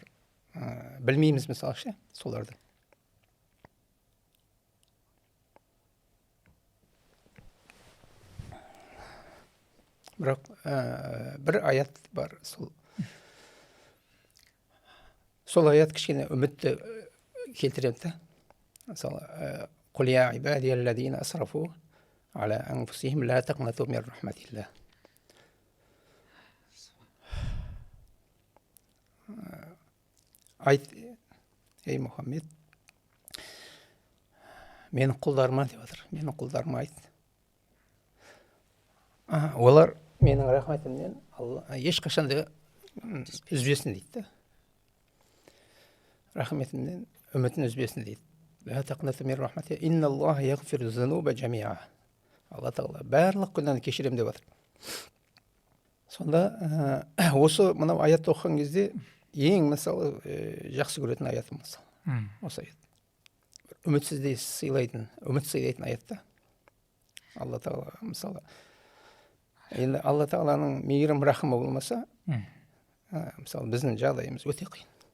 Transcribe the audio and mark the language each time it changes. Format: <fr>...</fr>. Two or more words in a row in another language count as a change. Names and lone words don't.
<kk>Білмейміз мысалы ше, соларды. Бірақ бір аят бар, сол аят кішкене үмітті келтіреді.</kk> <ar>Мысалы, «قل يا عبادي الذين أسرفوا على أنفسهم لا تقنطوا من رحمة الله».</ar> <kk>Айт, ей Мұхаммед, менің құлдарыма деп жатыр, менің құлдарыма айт. Олар менің рахметімнен ешқашан да үзбесін дейді. Рахметімнен үмітін үзбесін дейді.</kk> <ar>لا تقنطوا من رحمة إن الله يغفر الذنوب جميعا.</ar> <kk>Алла Тағала барлық күнәні кешірем деп жатыр. Сонда осы мынау аятты оқыған кезде ең мысалы жақсы көретін аятым мысалы осы аят. Үмітсізде үміт сыйлайтын аятта. Алла тағала мысалы енді Алла тағаланың мейірім рахымы болмаса, мысалы біздің жағдайымыз өте қиын.</kk>